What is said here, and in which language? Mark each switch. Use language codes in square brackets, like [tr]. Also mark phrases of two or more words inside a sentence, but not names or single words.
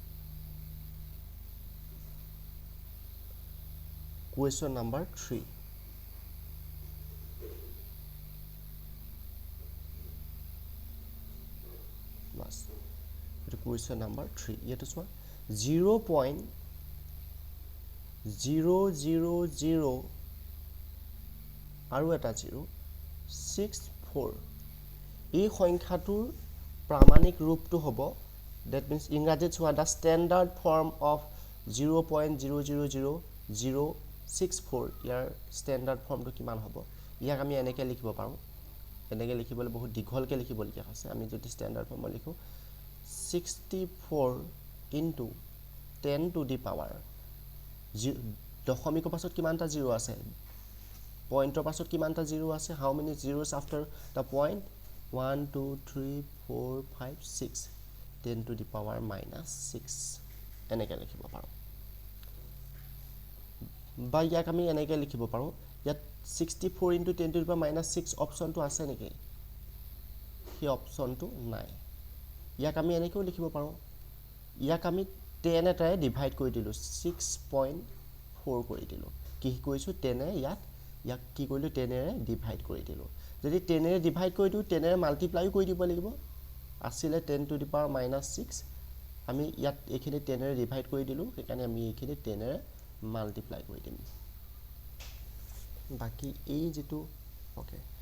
[en] question number 3 [as] বাস এটো [en] question number 3 [as] ইয়াতো চোৱা 0.000 আৰু এটা 064 এই সংখ্যাটোৰ প্ৰামাণিক ৰূপটো হ'ব [en] that means [as] ইংৰাজীত চোৱা [en] the standard form of [as] 0.000064 ইয়াৰ [en] standard formটো [as] কিমান হ'ব ইয়াক আমি এনেকৈ লিখিব পাৰোঁ এনেকৈ লিখিবলৈ বহুত দীঘলকৈ লিখিবলগীয়া আছে আমি যদি [en] standard form [as] লিখো [en] 64 into 10 to the power [as] দশমিকৰ পাছত কিমানটা 0 আছে পইণ্টৰ পাছত কিমানটা 0 আছে [en] how many zeros after the point [as] 1 2 3 4 5 6 [en] 10 to the power minus 6 [as] এনেকৈ লিখিব পাৰোঁ বা ইয়াক আমি এনেকৈ লিখিব পাৰোঁ ইয়াত [en] 64 into 10 to the power minus 6 [as] অপচনটো আছে নেকি সেই অপচনটো নাই ইয়াক আমি এনেকৈও লিখিব পাৰোঁ ইয়াক আমি 10 এটাৰে ডিভাইড কৰি দিলোঁ 6.4 কৰি দিলোঁ কি কৰিছোঁ 10 ইয়াক কি কৰিলোঁ 10 এৰে ডিভাইড কৰি দিলোঁ যদি 10 এৰে ডিভাইড কৰি দিওঁ 10 এৰে মাল্টিপ্লাই কৰি দিব লাগিব আসিলে [en] 10 to the power minus 6 [as] আমি ইয়াত এখিনি 10 এৰে ডিভাইড কৰি দিলোঁ সেইকাৰণে আমি এখিনি 10 এৰে মাল্টিপ্লাই কৰি দিম বাকি এই যেটো ওকে